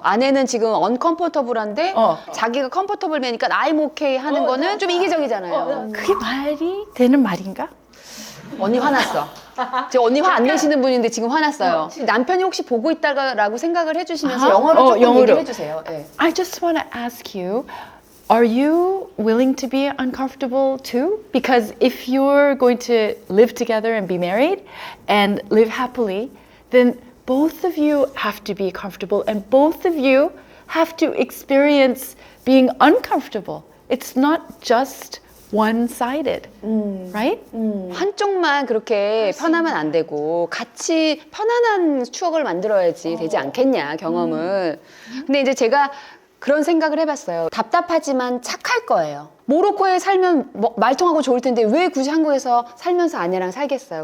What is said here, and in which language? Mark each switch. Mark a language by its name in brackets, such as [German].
[Korean] 아내는 지금 uncomfortable한데 자기가 comfortable매니까 [English] I'm okay [Korean] 하는 거는 좀 이기적이잖아요. 그게 말이 되는 말인가? 언니 화났어. 지금 언니 화 안 내시는 분인데 지금 화났어요. 남편이 혹시 보고 있다라고 생각을 해주시면서 아하. 영어로 조금 영어로. 얘기를 해주세요. 네. [English] I just want to ask you, are you willing to be uncomfortable too? Because if you're going to live together and be married and live happily, then both of you have to be comfortable and both of you have to experience being uncomfortable. It's not just one-sided, right? [Korean] 한쪽만 그렇게 편하면 안 되고 같이 편안한 추억을 만들어야지 되지 않겠냐, 경험을. 근데 이제 제가 그런 생각을 해봤어요. 답답하지만 착할 거예요. 모로코에 살면 말통하고 좋을 텐데 왜 굳이 한국에서 살면서 아내랑 살겠어요?